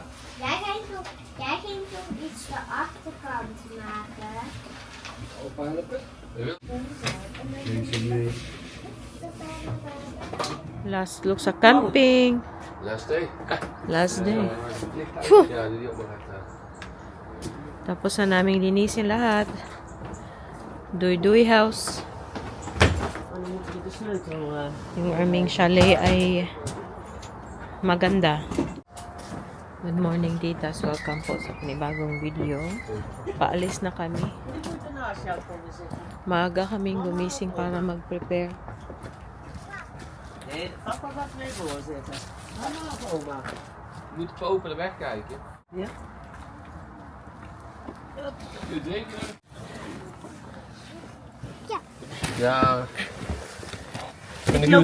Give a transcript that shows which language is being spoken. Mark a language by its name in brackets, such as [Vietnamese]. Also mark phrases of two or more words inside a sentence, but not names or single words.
[Dutch] jij ging toen iets de achterkant maken. Opa helpen? [English] Last look sa camping. Last day. Last day. [Dutch] Ja, die ook nog echt. [Filipino] Tapos na naming linisin lahat. Duy house. [Dutch] En dan moeten we de sleutel... [Filipino] Yung aming chalet ay maganda. [English] Good morning, titas. [Filipino] Welcome po sa panibagong video. Paalis na kami. [Dutch] Ik moet ernaast jou komen zitten. [Filipino] Maaga kaming gumising para mag-prepare. [Dutch] Nee, papa gaat mee voorzitten. Mama of oma? Je moet even open de weg kijken. Ja? Je drinken? Ja. Ja. En ik